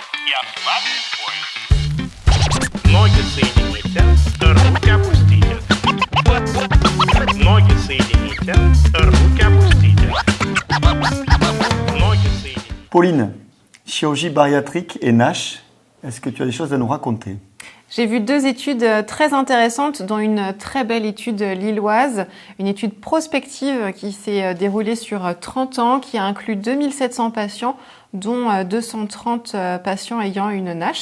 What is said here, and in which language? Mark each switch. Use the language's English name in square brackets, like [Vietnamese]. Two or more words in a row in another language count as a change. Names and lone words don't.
[Russian] Я с вами поезд. Ноги соедините, руки опустите. Ноги соедините, руки опустите. Ноги соедините. [French] Pauline, chirurgie bariatrique et NASH, est-ce que tu as des choses à nous raconter? J'ai vu deux études très intéressantes, dont une très belle étude lilloise, une étude prospective qui s'est déroulée sur 30 ans, qui a inclus 2700 patients, dont 230 patients ayant une NASH.